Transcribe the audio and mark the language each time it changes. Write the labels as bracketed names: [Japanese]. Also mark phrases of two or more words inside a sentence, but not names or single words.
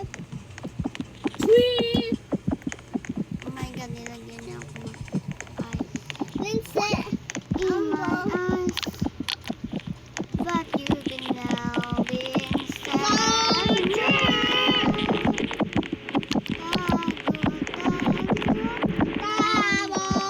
[English] Sweet. Oh my God, [Filipino] nilagyan niya ako. Ay. Lindsay. [English] In my eyes. But you can now be Bravo.